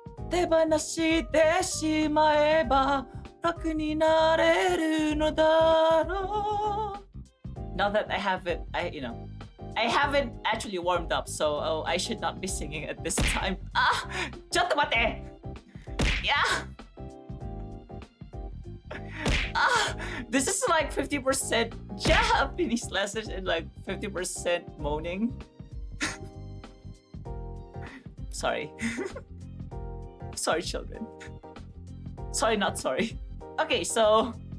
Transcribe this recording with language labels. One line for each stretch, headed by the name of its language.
Japanese: 手放してしまえば楽になれるのだろう
English: Now that I haven't, I haven't actually warmed up, so I should not be singing at this time.
Japanese: ちょっと待って Yeah!
English: This is like 50% Japanese lessons and like 50% moaning. Sorry. Sorry, children. Sorry, not sorry. Okay, so...